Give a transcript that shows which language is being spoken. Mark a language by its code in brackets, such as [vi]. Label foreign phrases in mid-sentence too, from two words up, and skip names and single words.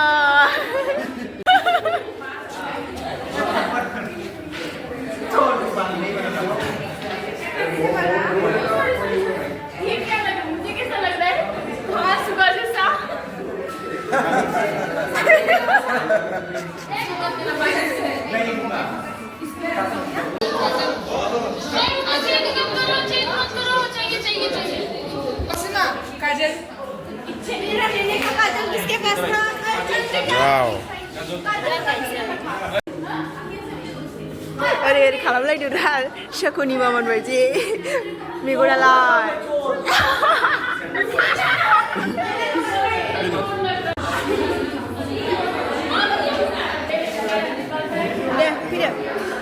[hi] ये क्या लग रहा है मुझे कैसा लग रहा है हाँ सुबह जैसा काजल मेरा लेने का काजल किसके पास था? Wow. [brx] ओरै खालामलायदो दा शकुनि मामोन बायदि मेगनालाय दे फैदो